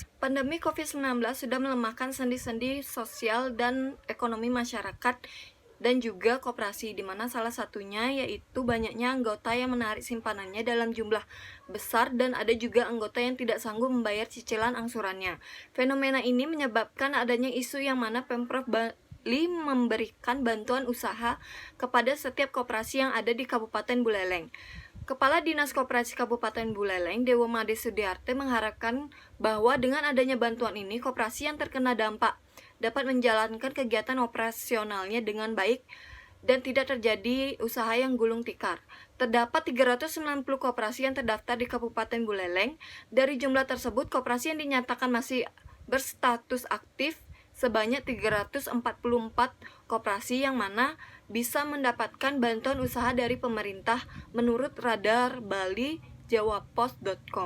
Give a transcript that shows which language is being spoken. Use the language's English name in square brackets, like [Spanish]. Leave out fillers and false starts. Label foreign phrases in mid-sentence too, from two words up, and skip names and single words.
[Indonesian] Pandemi COVID-19 sudah melemahkan sendi-sendi sosial dan ekonomi masyarakat dan juga koperasi, di mana salah satunya yaitu banyaknya anggota yang menarik simpanannya dalam jumlah besar dan ada juga anggota yang tidak sanggup membayar cicilan angsurannya. Fenomena ini menyebabkan adanya isu yang mana Pemprov Bali memberikan bantuan usaha kepada setiap koperasi yang ada di Kabupaten Buleleng. Kepala Dinas Koperasi Kabupaten Buleleng, Dewo Made Sudiarte, mengharapkan bahwa dengan adanya bantuan ini, koperasi yang terkena dampak dapat menjalankan kegiatan operasionalnya dengan baik dan tidak terjadi usaha yang gulung tikar. Terdapat 390 koperasi yang terdaftar di Kabupaten Buleleng. Dari jumlah tersebut, koperasi yang dinyatakan masih berstatus aktif sebanyak 344 koperasi yang mana bisa mendapatkan bantuan usaha dari pemerintah menurut Radar Bali jawapos.com.